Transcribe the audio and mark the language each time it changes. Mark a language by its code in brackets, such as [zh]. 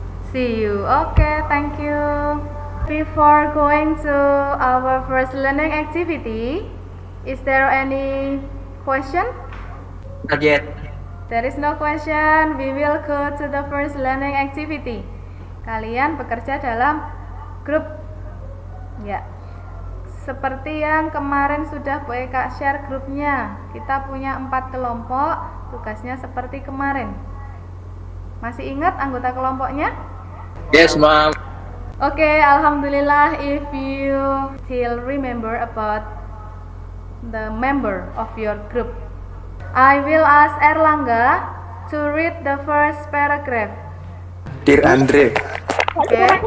[en] See you. Okay, thank you. Before going to our first learning activity, is there any question? Not yet. There is no question. We will go to the first learning activity. [id] Kalian bekerja dalam grup. Ya. Seperti yang kemarin sudah Bu Eka share grupnya. Kita punya 4 kelompok. Tugasnya seperti kemarin. Masih ingat anggota kelompoknya? [en] Yes, ma'am. Okay, alhamdulillah if you still remember about the member of your group. I will ask Erlangga to read the first paragraph. Dear Andre, Okay.